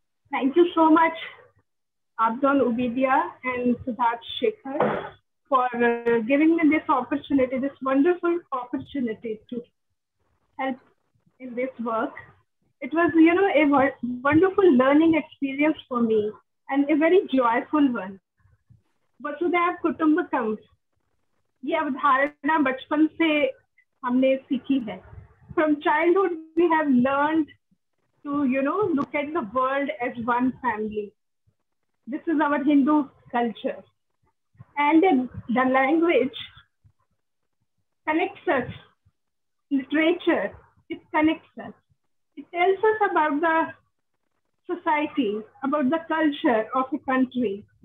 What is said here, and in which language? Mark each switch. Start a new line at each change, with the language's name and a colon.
English: Thank you so much, Abdon Ubidia and Siddharth Shekhar, for giving me this opportunity, this wonderful opportunity to help in this work. It was, a wonderful learning experience for me and a very joyful one.
Hindi: वसुधैव कुटुंबकम ये अवधारणा बचपन से हमने सीखी है.
English: From childhood, we have learned to, look at the world as one family. This is our Hindu culture. And the language connects us. Literature, it connects us. It tells us about the society, about the culture of a country.